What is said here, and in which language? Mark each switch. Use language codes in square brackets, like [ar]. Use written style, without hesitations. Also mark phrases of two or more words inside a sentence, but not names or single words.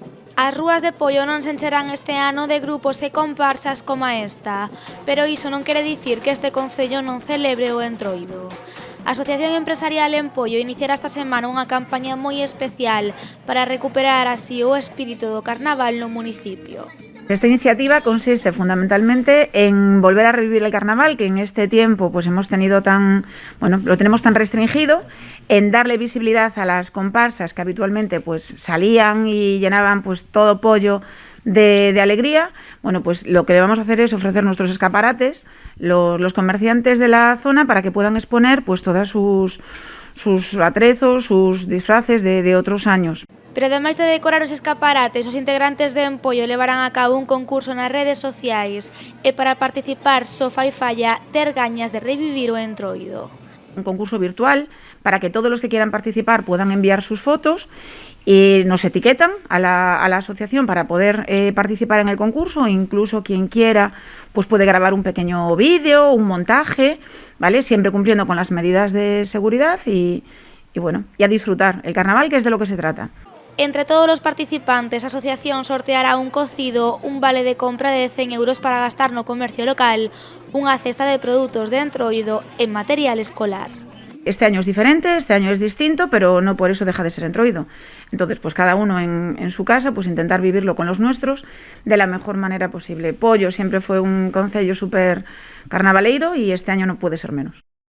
[gl] As rúas de Pollo non se encherán este ano de grupos e comparsas como esta, pero iso non quere dicir que este concello non celebre o Entroido. A Asociación Empresarial en Pollo iniciará esta semana unha campaña moi especial para recuperar así o espírito do carnaval no municipio. [es] Esta iniciativa consiste fundamentalmente en volver a revivir el carnaval, que en este tiempo pues hemos tenido lo tenemos tan restringido, en darle visibilidad a las comparsas que habitualmente pues salían y llenaban pues todo Pollo de alegría. Bueno, pues lo que vamos a hacer es ofrecer nuestros escaparates, los comerciantes de la zona, para que puedan exponer pues todas sus atrezos, sus disfraces de otros años. [gl] Pero ademais de decorar os escaparates, os integrantes de Empollo levarán a cabo un concurso nas redes sociais e para participar só fai falla ter gañas de revivir o Entroido. [es] Un concurso virtual para que todos los que quieran participar puedan enviar sus fotos y nos etiquetan a la asociación para poder participar en el concurso. Incluso quien quiera pues puede grabar un pequeño vídeo, un montaje, ¿vale? Siempre cumpliendo con las medidas de seguridad y a disfrutar el carnaval, que es de lo que se trata. Entre todos los participantes, [gl] a asociación sorteará un cocido, un vale de compra de 100 euros para gastar no comercio local, unha cesta de produtos de Entroido e material escolar. [es] Este año es diferente, este año es distinto, pero no por eso deja de ser Entroido. Entonces, pues cada uno en su casa, pues intentar vivirlo con los nuestros de la mejor manera posible. Pollo siempre fue un concello súper carnavaleiro y este año no puede ser menos.